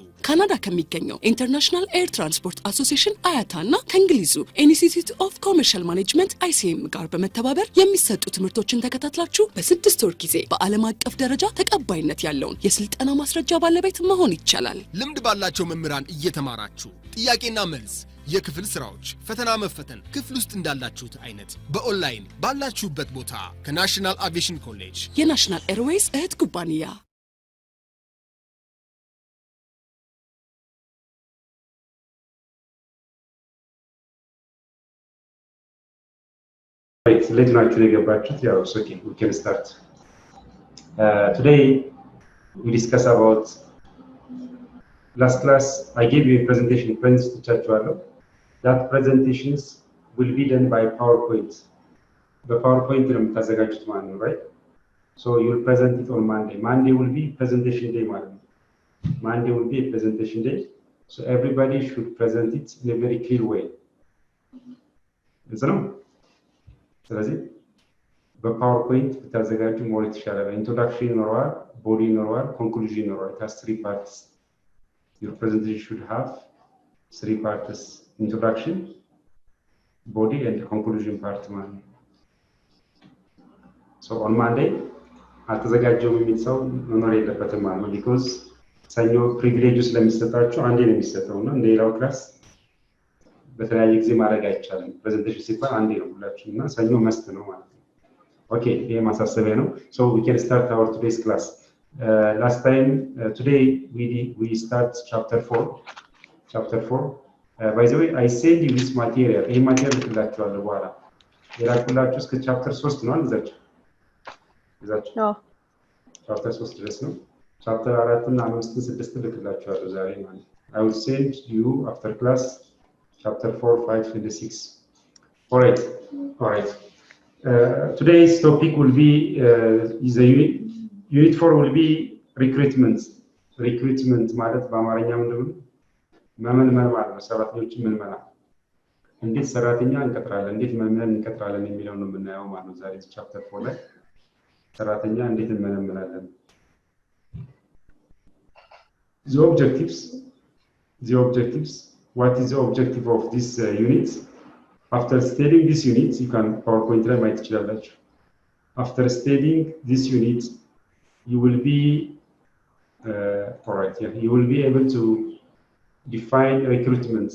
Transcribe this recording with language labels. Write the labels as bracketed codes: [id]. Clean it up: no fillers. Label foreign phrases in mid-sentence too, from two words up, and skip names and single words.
[am] ካናዳ ከሚገኘው ኢንተርናሽናል ኤር ትራንስፖርት አሶሲዬሽን አያታና ከእንግሊዙ ኢንስቲትዩት ኦፍ ኮመርሻል ማኔጅመንት ICM ጋር በመተባበር የሚሰጡ ትምህርቶችን ተከታትላችሁ በ6 ወር ጊዜ በዓለም አቀፍ ደረጃ ተቀባይነት ያለውን የስልጠና ማስረጃ ባለቤት መሆን ይቻላል። ልምድ ባላቸው መምህራን እየተማራችሁ ጥያቄና መልስ የክፍል ስራዎች ፈተና መፈተን ክፍል ውስጥ እንዳላችሁት አይነት በኦንላይን ባላችሁበት ቦታ ከናሽናል አቪዬሽን ኮሌጅ የናሽናል ኤርዌይስ እህት ኩባንያ [en] Let's actually get back to the okay, we can start. Today we discuss about last class I gave you a presentation friends to chat to. That presentations will be done by PowerPoint. The PowerPoint right? So you'll present it on Monday. Monday will be presentation day. Monday will be a presentation day. So everybody should present it in a very clear way. Is that no? [am] ስለዚህ በፓወርፖይንት ተዘጋጁ ሞሪት ይሻላል ኢንትሮዳክሽን ይኖራል ቦዲ ይኖራል ኮንክሉዥን ይኖራል [en] it has 3 parts your presentation should have 3 parts introduction body and conclusion part man so on Monday [am] አልተዘጋጀው የሚል ሰው መኖር የለበትም ማለት ነው because ሰኞ ፕሪቪሌጅ ስለሚሰጣቸው አንዴ ነው የሚሰጠውና እንደሌላው ክላስ በተለያየ ጊዜ ማድረግ አይቻልም ፕሬዘንቴሽን ሲባል አንዴ ነው ሁላችሁና ሰኞ መስት ነው ማለት ነው ኦኬ ይሄ ማሳሰቢያ ነው [en] so we can start our today's class last time today we start chapter 4 by the way I send you this material [am] ይሄ ማቴሪያል ልላችኋለሁ በኋላ የላኩላችሁ እስከ chapter 3 ነው እዛችሁ ነው chapter 3 ድረስ ነው chapter 4 እና 5 6 ልክላችኋለሁ ዛሬ ማለት [en] I will send you after class chapter 4, 5, and 6. All right. Today's topic will be is a unit 4 will be recruitment. [am] Recruitment ማለት በአማርኛ ምንድነው? መመልመል ማለት ነው። ሰራተኞችን መልመላ እንዴት ሰራተኛ እንቀጥራለን፣ እንዴት መመልመል እንቀጥራለን የሚለው ነው የምናየው ማለት ነው ዛሬ chapter 4 ላይ ሰራተኛ እንዴት እንመለመላለን። [en] The objectives What is the objective of this unit? After studying this unit, you can PowerPoint write it. After studying this unit, you will be you will be able to define recruitment.